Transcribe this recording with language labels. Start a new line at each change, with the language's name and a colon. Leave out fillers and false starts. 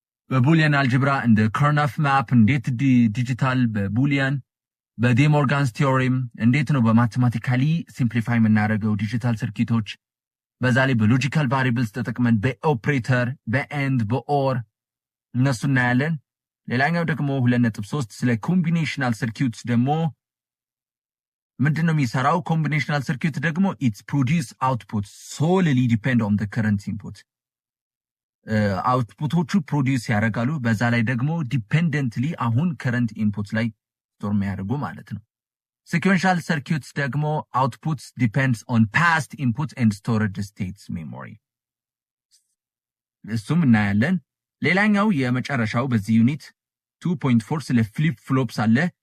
Amharic: በቡሊያን አልጀብራ እንደ ከርናፍ ማፕ እንዴት ዲጂታል በቡሊያን በዴሞርጋንስ ቲዮሬም እንዴት ነው በማቴማቲካሊ ሲምፕሊፋይ የምናደርገው ዲጂታል ሰርኪቶች በዛ ላይ በሎጂካል ቫሪያብልስ ተጠቅመን በኦፕሬተር በኤንድ በኦር እነሱ እናያለን። ሌላኛው ደግሞ 2.3 ስለ ኮምቢኔሽናል ሰርኪዩትስ ደግሞ ምንድነው የሚሰራው? ኮምቢኔሽናል ሰርኪዩት ደግሞ
English: it produce output solely depend on the current input
Amharic: አውትፑቶቹ ፕሮዲዩስ ያደርጋሉ። በዛ ላይ ደግሞ ዲፔንደንትሊ አሁን ከረንት ኢንፑት ላይ ስቶር የሚያደርጉ ማለት ነው። ሲኩዌንሻል ሰርኪዩትስ ደግሞ
English: አውትፑትስ ዲፔንድስ ኦን ፓስት ኢንፑት ኤንድ ስቶሬጅ ስቴትስ ሜሞሪ፣
Amharic: እሱም እናያለን። ሌላኛው የመጨረሻው በዚህ ዩኒት 2.4 ስለ ፍሊፕ ፍሎፕስ አለ።